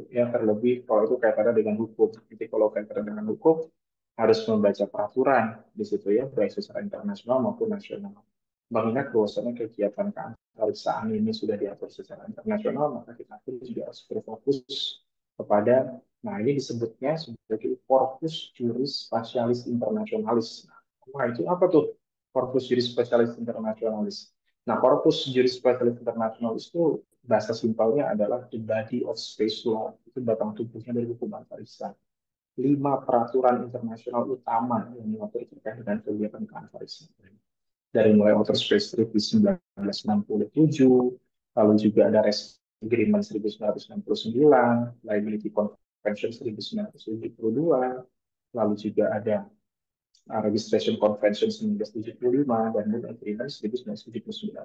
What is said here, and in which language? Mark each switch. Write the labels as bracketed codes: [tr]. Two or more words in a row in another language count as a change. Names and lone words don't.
[id] Ya, terlebih kalau itu kaitannya dengan hukum. Jadi kalau kaitannya dengan hukum, harus membaca peraturan di situ ya, baik secara internasional maupun nasional. Mengingat bahwasanya kegiatan keantariksaan ini sudah diatur secara internasional, maka kita pun juga harus berfokus kepada, nah ini disebutnya sebagai [la] Corpus Juris Specialis Internationalis. [id] Nah, itu apa tuh [la] Corpus Juris Specialis Internationalis? [id] Nah, [la] Corpus Juris Specialis Internationalis [id] itu bahasa simpelnya adalah [en] the body of space law. [id] Itu batang tubuhnya dari hukum antariksa. 5 peraturan internasional utama yang mengatur terkait dengan kegiatan keantariksaan. Dari mulai Outer Space Treaty 1967, lalu juga ada Agreement 1969, Liability Convention 1972, lalu juga ada Registration Convention 1975, dan Moon Agreement 1979.